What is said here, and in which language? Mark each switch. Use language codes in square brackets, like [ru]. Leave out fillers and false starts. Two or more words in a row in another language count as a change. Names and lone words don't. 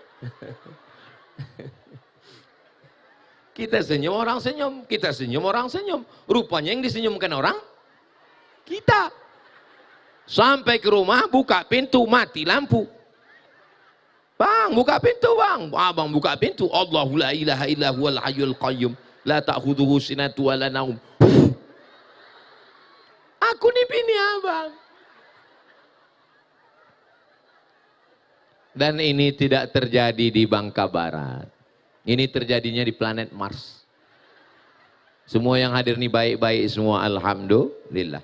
[id] Kita senyum, orang senyum. Kita senyum, orang senyum. Rupanya yang disenyumkan orang, kita. Sampai ke rumah, buka pintu, mati lampu. Bang, buka pintu bang. Abang buka pintu. [ar] الله لا إله إلا هو الحي القيوم. لا تأخذه سنة ولا نوم. [id] Aku nih bini abang. Dan ini tidak terjadi di Bangka Barat. Ini terjadinya di planet Mars. Semua yang hadir ini baik-baik semua, alhamdulillah.